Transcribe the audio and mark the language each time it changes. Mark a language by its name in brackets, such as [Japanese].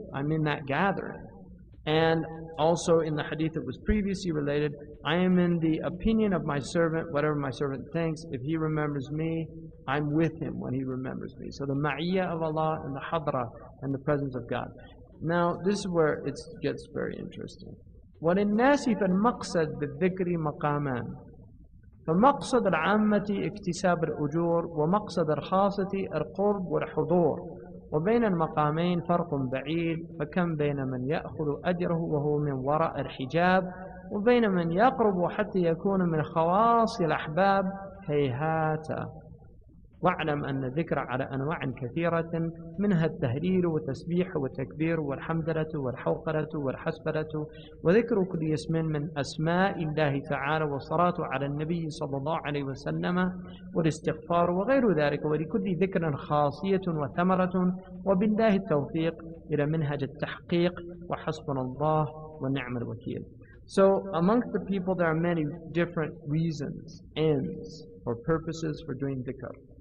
[English] I'm in that gathering. And also in the hadith that was previously related, I am in the opinion of my servant, whatever my servant thinks. If he remembers me, I'm with him when he remembers me. So the ma'iyya of Allah and the hadra and the presence of God. Now, this is where it gets very interesting. [Arabic] وَلِلنَّاسِ فَالْمَقْصَدْ بِالذِّكْرِ مَقَامًا. فمقصد العامة اكتساب الأجور ومقصد الخاصة القرب والحضور وبين المقامين فرق بعيد فكم بين من يأخذ أجره وهو من وراء الحجاب وبين من يقرب حتى يكون من خواص الأحباب هيهات واعلم أن الذكر على أنواع كثيرة منها التهليل والتسبيح والتكبير والحمدلة والحوقلة والحسبلة وذكر كل اسم من أسماء الله تعالى والصلاة على النبي صلى الله عليه وسلم والاستغفار وغير ذلك ولكل ذكر خاصية وثمرة وبالله التوفيق إلى منهج التحقيق وحسبنا الله ونعم الوكيل. [English] So amongst the people there are many different reasons, ends, or purposes for doing dhikr.